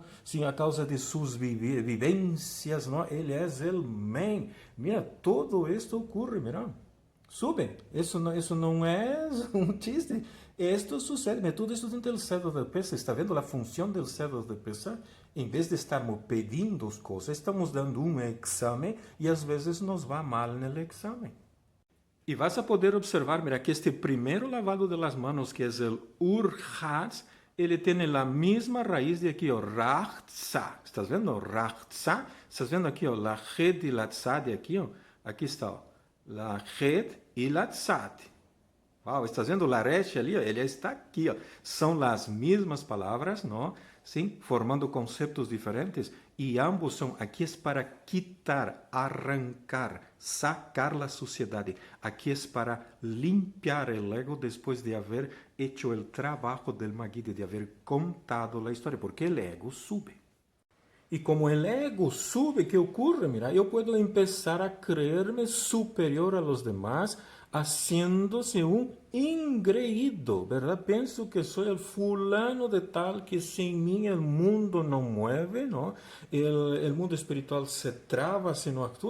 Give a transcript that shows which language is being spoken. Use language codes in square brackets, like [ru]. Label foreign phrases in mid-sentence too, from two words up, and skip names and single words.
[es] Sin a causa de sus vivencias, ¿no? Él es el man. Mira, todo esto ocurre, mira. Sube. Eso no es un chiste. Esto sucede. Todo esto dentro del Seder de Pesach. ¿Está viendo la función del Seder de Pesach? En vez de [pt] estarmos pedindo [es] cosas, estamos dando un examen y a veces nos va mal en el examen. Y vas a poder observar, mira, que este primero lavado de las manos, que es el Urhatz, él tiene la misma raíz de aquí, Rachza. ¿Estás viendo? Rachza. ¿Estás viendo aquí? La Het y la Tzad de aquí. Aquí está. La Het y la Tzad. Wow, ¿estás viendo la Resh ali? [pt] Ele está aqui. São as mesmas palavras, não? Sim, formando [es] conceptos diferentes. [pt] E ambos são, aqui é para quitar, arrancar, sacar a sociedade. Aqui é para limpiar o ego depois de haver hecho o trabalho del Magid, de haver contado a história, porque o ego sube. E como o ego sube, [es] ¿qué ocurre? Mira, [pt] eu posso [es] empezar a creerme superior a los demás, haciéndose un engreído, ¿verdad? Pienso que soy el fulano de tal que sin mí el mundo no mueve, ¿no? El mundo espiritual se traba si no actúa.